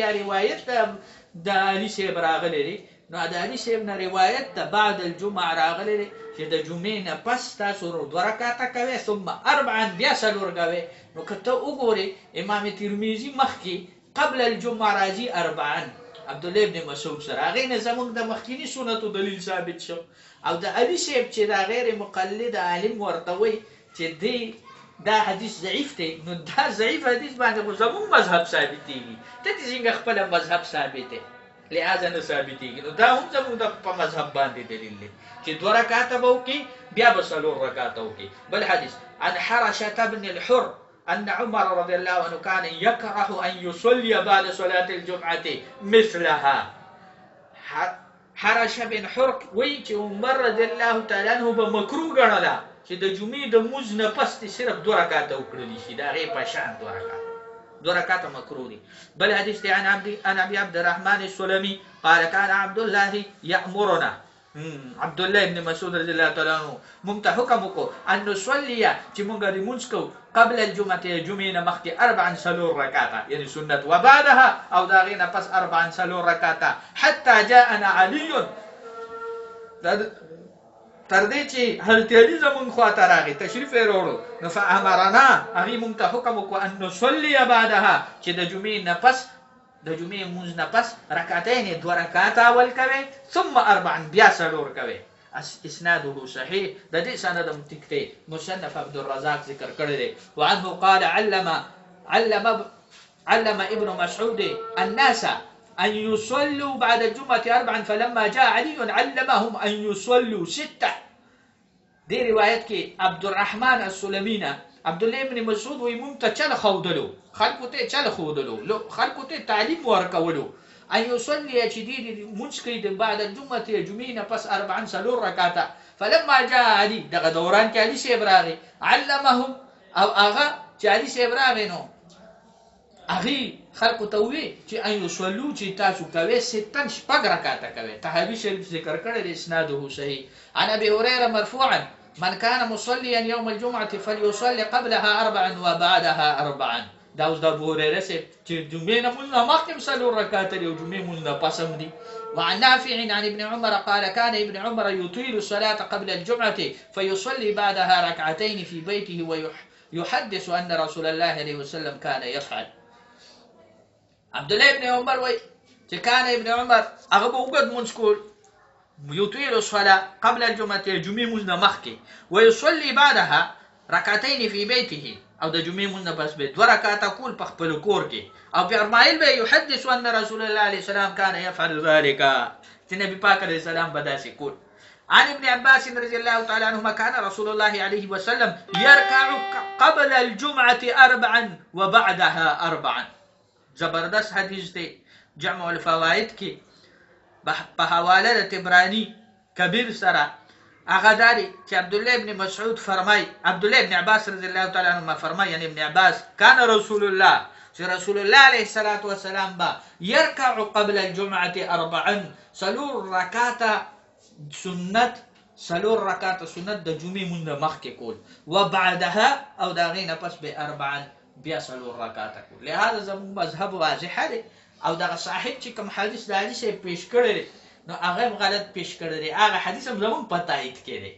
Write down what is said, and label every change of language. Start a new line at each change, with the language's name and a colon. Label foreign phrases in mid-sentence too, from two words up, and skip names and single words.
Pashto: یا روایت د علي صاحب راغلی دی نو د علي صاحب نه روایت د
Arabic: بعد الجمعه
Pashto: راغلی دی چې د جمعې نه پس تاسو 2 رکعاته کوي ثم 4 بیا 4 کوي نو که ته وګورې امام ترمذی مخکې
Arabic: قبل الجمعه
Pashto: راځي 4 عبد الله ابن مسعود سره هغه نه زموږ د مخکینی سنتو دلیل ثابت شو او د علي صاحب چې دا غیر مقلد عالم ورته وي چې دی دا حدیث ضعیف دی. نو دا ضعیف حدیث باندې خو زموږ مذهب ثابتېږي، ته دې څنګه خپله مذهب ثابت دی لہذا نه ثابتېږي. نو دا هم زموږ په مذهب باندې دلیل دی چې 2 رکعاته به وکړي بیا به 4 رکعاته وکړي.
Arabic: بل حدیث عن حرشة بن الحر أن عمر رضي الله عنه كان يكره أن يصلي بعد صلاة الجمعة مثلها.
Pashto: حرشة بن حر وی چې عمر
Arabic: رضي الله تعالی عنه
Pashto: به مکروه ګڼله چې د جمعې د مونځ نه پس صرف 2 رکعاته وکړلی شي، د هغې په شان 2 رکعاته مکروه دي. بل حدیث دی
Arabic: عن ابي عبد الرحمن السلمي قال كان عبد الله يأمرنا،
Pashto: عبد الله بن مسعود
Arabic: رضي الله تعالی عنه
Pashto: مونږ ته حکم وکړو
Arabic: ان نصلي
Pashto: چې مونږ لمونځ کوو
Arabic: قبل الجمعة
Pashto: جمعې نه مخکې 4 رکعاته یعنی سنت، وبعدها او د هغې نه پس 4 رکعاته
Arabic: حتى جاءنا علي،
Pashto: تر دې چې حضرت علي زمونږ خواته راغی تشریف یې راوړو. نو فامرنا هغې مونږ ته حکم وکړو
Arabic: ان نصلي بعدها
Pashto: چې د جمعې نه پس د جمعې مونځ نه پس رکعتین 2 رکعاته اول کوي ثم 4 بیا 4 کوي.
Arabic: اسناده صحیح،
Pashto: د دې سند هم ټیک دی. مصنف عبدالرزاق ذکر کړی دی.
Arabic: وعنه قال علم ابن مسعود الناس أن يصلوا بعد الجمعة 4 فلما جاء علي علمهم أن يصلوا 6.
Pashto: دي روايت کې عبدالرحمن السلمي نه عبد الله بن مسعود وی مونږ ته چل ښودلو، خلکو ته چل ښودلو، خلکو ته تعلیم ورکولو
Arabic: ان يصلي
Pashto: چې دې مونځ کوي د
Arabic: بعد الجمعة
Pashto: جمعې نه پس 4 رکعاته.
Arabic: فلما جاء علي
Pashto: دغه دوران کې علي صاحب راغی علمهم او هغه چې علي صاحب راغی نو هغې خلکو ته ووی چې
Arabic: ان یصلو
Pashto: چې تاسو کوئ 6 رکعاته کوئ. طحاوي شریف ذکر کړی دی
Arabic: اسناده صحیح. عن ابي هريره مرفوعا من كان مصليا يوم الجمعة فليصلي قبلها 4 وبعدها 4.
Pashto: دا اوس د ابو هريره صاحب چې جمعې نه مونځ نه مخکې 4 رکعاته دي او جمعې مونځ نه پس هم دي.
Arabic: وعن نافع عن ابن عمر قال كان ابن عمر يطيل الصلاة قبل الجمعة فيصلي بعدها ركعتين في بيته ويحدث أن رسول الله عليه وسلم كان يفعل.
Pashto: عبد الله ابن عمر وی چې
Arabic: كان ابن عمر
Pashto: هغه به اوږد مونځ کول
Arabic: يطيل الصلاة قبل الجمعة
Pashto: جمعې مونځ نه مخکې
Arabic: ويصلي بعدها ركعتين في بيته
Pashto: او د جمعې مونځ نه پس به 2 رکعاته کول په خپل کور کې او فرمایل به
Arabic: يحدث ان رسول الله عليه السلام كان يفعل ذلك
Pashto: چې نبی پاک
Arabic: عليه السلام
Pashto: به داسې کول.
Arabic: عن ابن عباس رضي الله تعالى عنهما كان رسول الله عليه وسلم يركع قبل الجمعة 4 وبعدها 4.
Pashto: زبردست حدیث دی. جمع الفوائد کې په حواله د طبراني کبیر سره هغه داري چې عبد الله ابن مسعود فرمای، عبد الله ابن عباس
Arabic: رضی الله تعالی عنهما
Pashto: فرمای یعنی ابن عباس
Arabic: كان رسول الله
Pashto: چې رسول الله
Arabic: عليه الصلاة والسلام
Pashto: با
Arabic: يركع قبل الجمعة 4
Pashto: 4 رکعاته سنت 4 رکعاته سنت د جمعې مونږ مخکې کول وبعدها او دا غینه پس به 4 بیا 4 رکعاته کول. لهذا زموږ مذهب واضح دی او دغه صاحب چې کوم حدیث د علي صاحب پیش کړی نو هغه غلط پیش کړی دی، هغه حدیث هم زموږ په تایید کې دی.